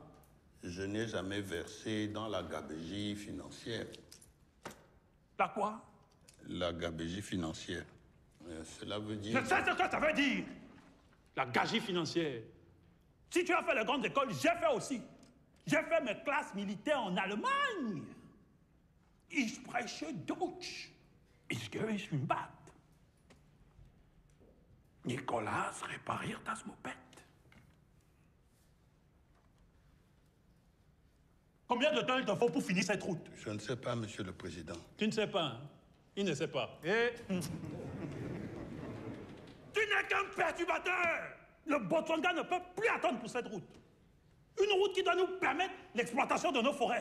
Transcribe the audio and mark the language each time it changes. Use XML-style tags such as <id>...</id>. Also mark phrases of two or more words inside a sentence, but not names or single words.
<fr>Je n'ai jamais versé dans la gabegie financière. La quoi? La gabegie financière. Cela veut dire... Je sais ce que ça veut dire. La gabegie financière. Si tu as fait la grande école, j'ai fait aussi. J'ai fait mes classes militaires en Allemagne.</fr> <de>Ich spreche Deutsch. Ich gebe es</de> <fr>une batte.</fr> <de>Nicolas, repariert das Moped.</de> <fr>Combien de temps il te faut pour finir cette route? Je ne sais pas, Monsieur le Président. Tu ne sais pas, hein? Il ne sait pas. Et... Tu n'es qu'un perturbateur! Le Botswana ne peut plus attendre pour cette route. Une route qui doit nous permettre l'exploitation de nos forêts.</fr>